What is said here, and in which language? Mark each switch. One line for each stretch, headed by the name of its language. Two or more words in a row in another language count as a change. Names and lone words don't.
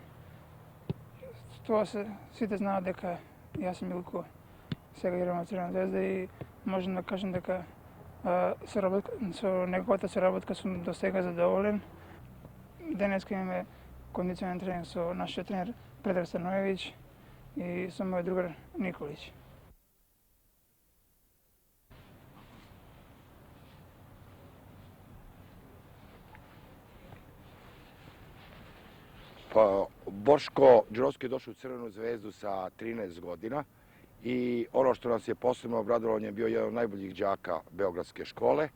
Macedonian: Тоа сите знаат дека јас и Милко сега играме во Црвена звезда и можам да кажам дека со неговата соработка сум до сега задоволен. Денеска имаме кондиционен тренинг со нашиот тренер Предраг Станоевиќ и со мојот другар Николиќ.
Serbian: Boško Đurovski je došao u Crvenu zvezdu sa 13 godina i ono što nas je posebno obradovalo, on je bio jedan od najboljih đaka Beogradske škole.